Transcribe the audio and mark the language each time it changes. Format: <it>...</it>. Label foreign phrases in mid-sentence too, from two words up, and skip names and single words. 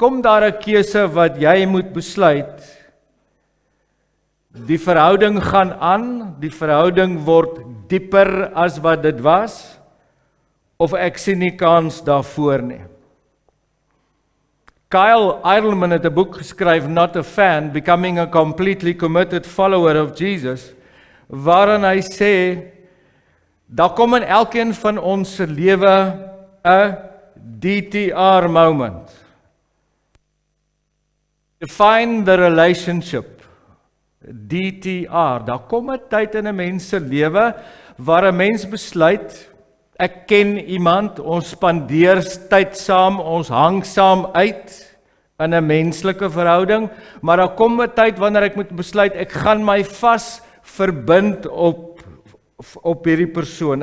<af>Kom daar 'n keuse wat jy moet besluit. Die verhouding gaan aan, die verhouding word dieper as wat dit was, of ek sien nie kans daarvoor nie. Kyle Idleman het 'n boek geskryf, Not a Fan, Becoming a Completely Committed Follower of Jesus, waarin hy sê, daar kom in elkeen van ons se lewe 'n DTR moment.</af> <en>Define the relationship. DTR.</en> <af>Daar kom 'n tyd in 'n mens se lewe waar 'n mens besluit, ek ken iemand, ons spandeer tyd saam, ons hang saam uit in 'n menslike verhouding, maar daar kom 'n tyd wanneer ek moet besluit, ek gaan my vas verbind op hierdie persoon.</af>